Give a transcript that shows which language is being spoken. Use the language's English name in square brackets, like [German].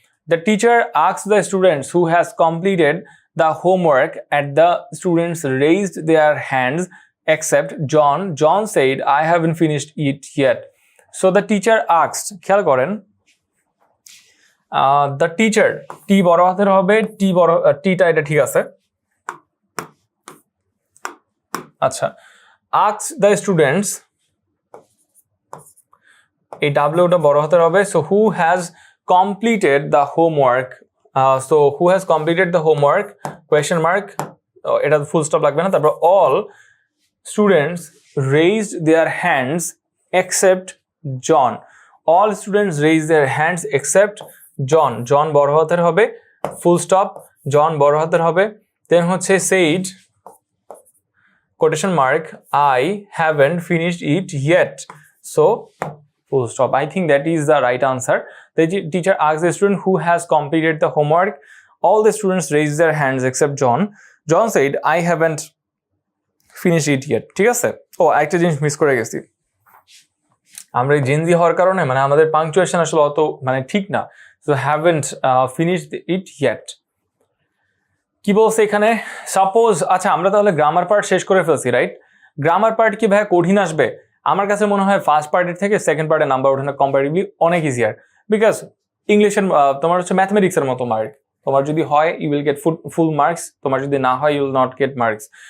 [English] The teacher asks the students who has completed the homework and the students raised their hands except John. John said, I haven't finished it yet. So the teacher asked, [Bangla] খেয়াল করেন, [English] the teacher, [Bangla] T বড় হাতের হবে, T-টা এটা ঠিক আছে। আচ্ছা, [English] asked the students, [Bangla] এই ডাব্লিউটা বড় হাতের হবে। [English] so who has completed the homework, so who has completed the homework question mark, [Bangla] এটা ফুল স্টপ লাগবে না, [English] তারপর all students raised their hands except John, all students raise their hands except John, [Bangla] জন বড় হাতের হবে, [English] Full stop, John বড় হাতের হবে। দেন হচ্ছে said quotation mark, I haven't finished it yet, so full stop. I think that is the right answer. The teacher asks the student who has completed the homework. All the students raised their hands except John. John said, I haven't finished it yet. [Bangla] ঠিক আছে? ও একটা জিনিস miss করে গেছি। আমরা Gen Z হওয়ার কারণে মানে আমাদের পাংচুয়েশন আসলে অত মানে ঠিক না। [English] So haven't finished it yet. [Bangla] কি বলছে এখানে? সাপোজ আচ্ছা আমরা তাহলে গ্রামার পার্ট শেষ করে ফেলছি, রাইট? গ্রামার পার্ট কি ভাই কঠিন আসবে? আমার কাছে মনে হয় ফার্স্ট পার্টের থেকে সেকেন্ড পার্টের নাম্বার ওঠানো কম্পারেটিভলি অনেক ইজিয়ার, বিকজ ইংলিশের তোমার হচ্ছে ম্যাথমেটিক্সের মতো মার্ক। তোমার যদি হয় [English] you will get full marks, [Bangla] তোমার যদি না হয় [English] You will not get marks.